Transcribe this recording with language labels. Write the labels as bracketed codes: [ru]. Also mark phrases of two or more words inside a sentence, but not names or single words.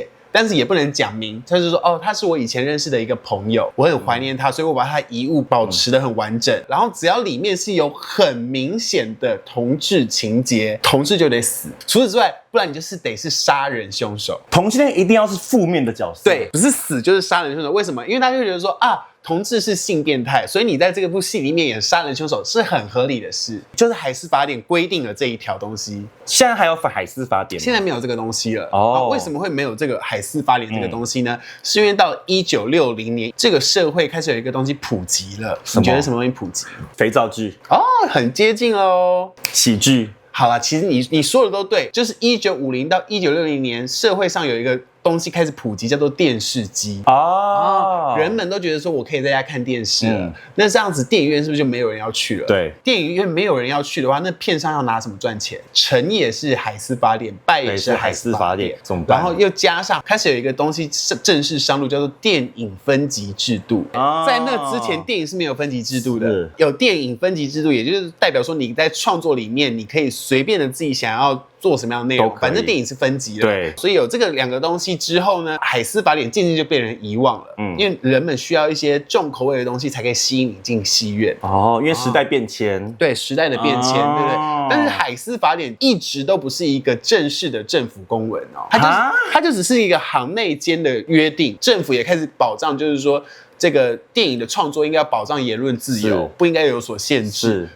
[zh] 但是也不能講明，他就說他是我以前認識的一個朋友，我很懷念他，所以我把他遺物保持得很完整。然後只要裡面是有很明顯的同志情節，同志就得死。除此之外，不然你就是得是殺人兇手。同性戀一定要是負面的角色，對，不是死就是殺人兇手。為什麼？因為大家就覺得說同志是性變態，所以你在這部戲裡面演殺人兇手是很合理的事，就是海斯法典規定了這一條東西。現在還有海斯法典嗎？現在沒有這個東西了。為什麼會沒有這個海斯法典這個東西呢？是因為到1960年，這個社會開始有一個東西普及了。你覺得什麼東西普及？肥皂劇。很接近哦。喜劇。好啦，其實你說的都對，就是1950到1960年，社會上有一個東西開始普及，叫做電視機。人們都覺得說我可以在家看電視了。那這樣子電影院是不是就沒有人要去了？對，電影院沒有人要去的話，那片商要拿什麼賺錢？成也是海斯法典，敗也是海斯法典，怎麼辦？然後又加上開始有一個東西正式上路，叫做電影分級制度。在那之前，電影是沒有分級制度的。有電影分級制度，也就是代表說你在創作裡面，你可以隨便的自己想要做什麼樣的内容，反正電影是分級的。对，所以有這個2個東西之後呢，海斯法典漸漸就被人遺忘了。因為人們需要一些重口味的東西才可以吸引你進戲院。因為時代變遷。对，時代的變遷，对不对？但是海斯法典一直都不是一個正式的政府公文它就只是一個行內間的約定，政府也開始保障，就是說，這個電影的創作應該要保障言論自由，不應該有所限制。